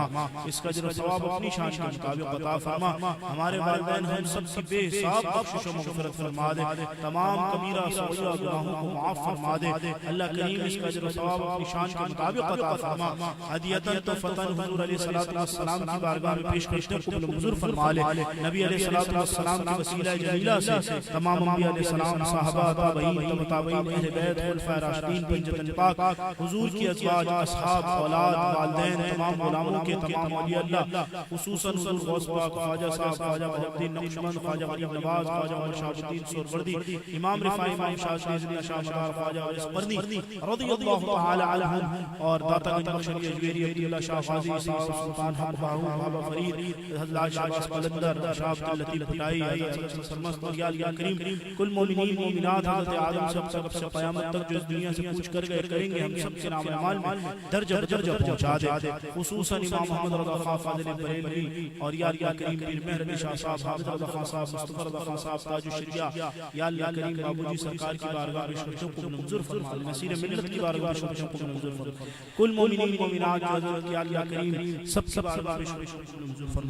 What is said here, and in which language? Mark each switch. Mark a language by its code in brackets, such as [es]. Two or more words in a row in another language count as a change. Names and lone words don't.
[ur] اس کا اجر ثواب اپنی شان کے مطابق فرما۔ ہمارے والدین ہم سب کی بےحساب بخشش اور مغفرت فرما دے. تمام کبیرہ صغیرہ گناہوں کو معاف فرما دے. اللہ کریم اس کا اجر اور ثواب اپنی شان کے مطابق عطا فرما. [ar] هديةً تحفةً [ur] حضور [ar] عليه الصلاة والسلام [ur] کی بارگاہ میں پیش کرتے قبول منظور فرما لے. نبی [ar] عليه الصلاة والسلام [ur] کی وسیلہ جلیلہ سے تمام انبیاء علیہ السلام، صحابہ، تابعین، تبع تابعین، اہل بیت، خلفائے راشدین، پنجتن پاک، حضور کی ازواج، اصحاب، اولاد، والدین، تمام غلاموں کے تمام اولیاء اللہ، خصوصاً حضور غوث پاک خواجہ صاحب، خواجہ ولی الدین نقشبند، خواجہ غریب نواز، خواجہ عمر شہاب الدین سہروردی، امام رفاعی، امام شاذلی، شاہ مدار، خواجہ وارث قرنی [ar] رضي الله تعالى عنهم, [ur] اور داتاگنج بخشری اجمیری عبداللہ شاہ غازی صاحب، سلطان حق باہو، بابا فرید, حضرت شاہ عباس قلندر، شاہ عبداللطیف بھٹائی، حضرت سرمست اور یا کریم کل مومنین مومنات، حضرت آدم سے قیامت تک جو اس دنیا سے پوچھ کر گئے کریں گے، ہم سب کے نام اعمال میں درجہ درجہ پہنچا دے. خصوصاً امام محمد رضا خان فاضل بریلوی اور یا اللہ کریم پیر مہر علی شاہ صاحب، حامد رضا خان صاحب، مصطفیٰ رضا خان صاحب، تاج الشریعہ، یا اللہ کریم بابوجی سرکار کی بارگاہ میں شرطوں کو منظور فرما، نصیر ملت کی بارگاہ میں شرطوں کو منظور فرما، کل مومنین مومنات کی حضرت یا اللہ کریم سب کی بارگاہ میں شرطوں کو منظور فرما.